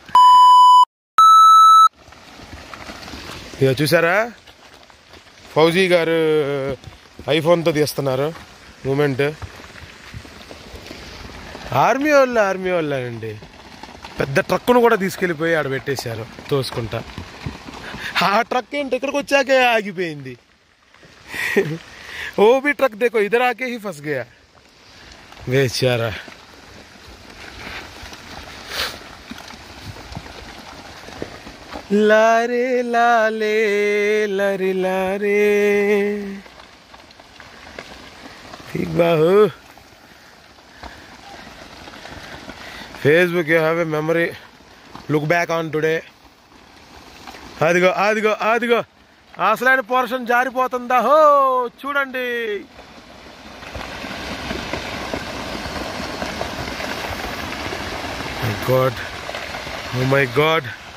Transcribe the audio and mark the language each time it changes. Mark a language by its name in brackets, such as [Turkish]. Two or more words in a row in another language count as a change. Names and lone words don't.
[Telugu] ఇక చూసారా ఫౌజీ గారు ఐఫోన్తో తీస్తున్నారు మూమెంట్. ఆర్మీ వాళ్ళండి. పెద్ద ట్రక్కును కూడా తీసుకెళ్ళిపోయి ఆడ పెట్టేశారు తోసుకుంటా. ఆ ట్రక్ ఏంటి ఇక్కడికి వచ్చాకే ఆగిపోయింది. [Hindi] ఓ भी ट्रक देखो इधर आके ही फंस गया बेचारा. लारे लाले लारे लारे ठीक बाहू. [English] Facebook, you have a memory. Look back on today. [Telugu] అదిగో అదిగో అదిగో అసలైన పోర్షన్ జారిపోతుందా హో చూడండి. [English] My God, oh my God.